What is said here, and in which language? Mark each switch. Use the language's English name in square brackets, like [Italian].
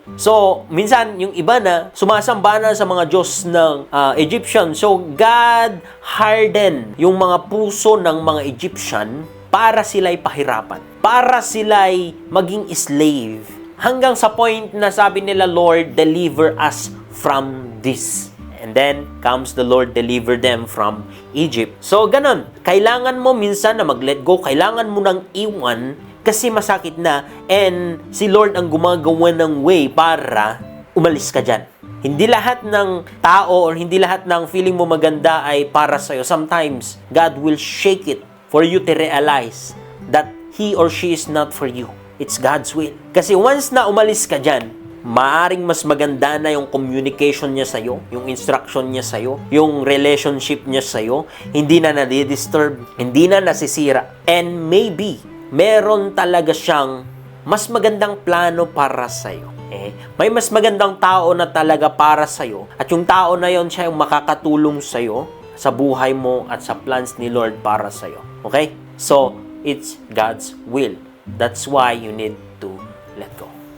[Filipino] So, minsan, yung iba na sumasamba na sa mga Diyos ng Egyptian. So, God hardened yung mga puso ng mga Egyptian para sila'y pahirapan, para sila'y maging slave. Hanggang sa point na sabi nila, Lord, [English] deliver us from this. And then, comes the Lord deliver them from Egypt. [Filipino] So, ganun. Kailangan mo minsan na mag-let go. Kailangan mo nang iwan kasi masakit na. And si Lord ang gumagawa ng way para umalis ka dyan. Hindi lahat ng tao or hindi lahat ng feeling mo maganda ay para sa'yo. [English] Sometimes, God will shake it for you to realize that he or she is not for you. It's God's will. [Filipino] Kasi once na umalis ka dyan, maaring mas maganda na yung communication niya sa'yo, yung instruction niya sa'yo, yung relationship niya sa'yo, hindi na nadidisturb, hindi na nasisira. And maybe, meron talaga siyang mas magandang plano para sa'yo. May mas magandang tao na talaga para sa'yo, at yung tao na yon siya yung makakatulong sa'yo sa buhay mo at sa plans ni Lord para sa'yo. [English] Okay? So, it's God's will. That's why you need to let go.